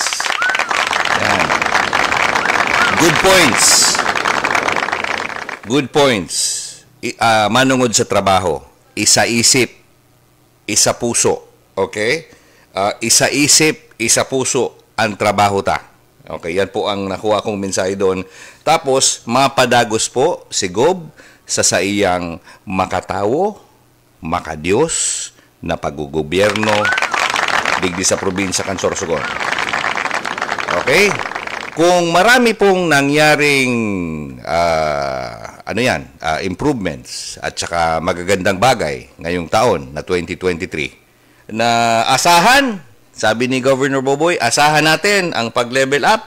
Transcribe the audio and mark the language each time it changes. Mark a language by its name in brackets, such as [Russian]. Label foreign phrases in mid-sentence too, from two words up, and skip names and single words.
[English] Yan. Good points. [Bikol] Manungod sa trabaho. Isa isip, isa puso. Okay? Isa isip, isa puso ang trabaho ta. [Filipino] Okay, yan po ang nakuha kong mensahe doon. Tapos, [Bikol] mapadagos po si Gob sa iyang makatawo, makadiyos, na paggugobyerno digdi sa probinsya kan Sorsogon. [Filipino] Okay? Kung marami pong nangyaring improvements at saka magagandang bagay ngayong taon na 2023 na asahan, sabi ni Governor Boboy, asahan natin ang pag-level up.